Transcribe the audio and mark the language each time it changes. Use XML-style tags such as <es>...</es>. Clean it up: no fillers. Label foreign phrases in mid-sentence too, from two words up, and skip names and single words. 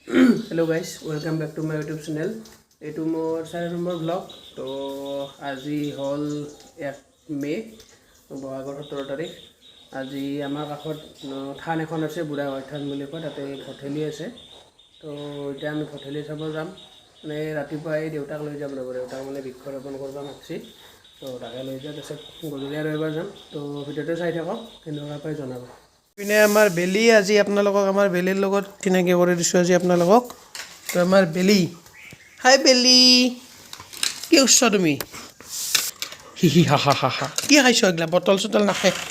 <en>hello guys welcome back to my YouTube channel</en> <as>এইটো মোৰ 4 নম্বৰ ব্লগ তো আজি হল 1 মে বহাগৰ 17 তাৰিখ আজি আমাৰ কাষত থান এখন আছে বুঢ়াগড় থান বুলি কয় তাতে ভঠেলি আছে তো এতিয়া আমি ভঠেলি চাব যাম মানে ৰাতিপুৱাই দেউতাক লৈ যাব লাগিব দেউতাক মানে বৃক্ষৰোপণ কৰিব মাগছি তো তাকে লৈ যাম তাৰপিছত গধূলি আৰু এবাৰ যাম তো ভিডিঅ'টো চাই থাকক কেনেকুৱা পাই জনাব পিনে আমাৰ বেলি আজি আপোনালোকক আমাৰ বেলিৰ লগত চিনাকি কৰি দিছোঁ আজি আপোনালোকক তো আমাৰ বেলি হাই বেলি কি উচ্চ তুমি হি হি হা হা হা হা কি খাইছ এইগিলা বটল চটল নাখে</as>